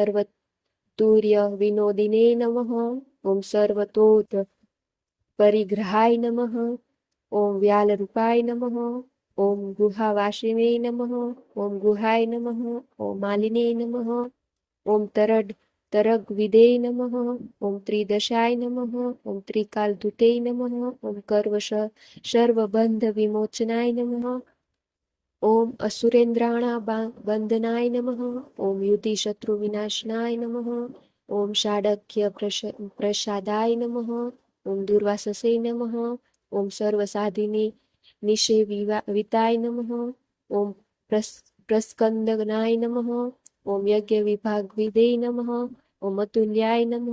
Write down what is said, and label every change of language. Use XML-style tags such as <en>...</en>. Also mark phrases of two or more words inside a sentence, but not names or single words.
<sa>सर्वतुर्यविनोदिने नमः, ॐ सर्वतोद परिग्रहाय नमः, ॐ व्यालरूपाय नमः, ॐ गुहावासिने नमः, ॐ गुहाय नमः, ॐ मालिने नमः, ॐ तरगविदे नमः, ॐ त्रिदशाय नमः, ॐ त्रिकालधुते नमः, ॐ सर्वबन्धविमोचनाय नमः, ॐ असुरेन्द्राणां बन्धनाय नमः, ॐ युधिशत्रुविनाशनाय नमः, ઓમ ષાડખ્ય પ્રસાદાય નમઃ. ઓમ દુર્વાસસે નમઃ. ઓમ સર્વસાધિની નિષેવિતાય નમઃ. ઓમ પ્રસ્કંદનાય નમઃ. ઓમ યજ્ઞ વિભાગ વિદે નમઃ. ઓમ અતુલ્યાય નમઃ.</sa>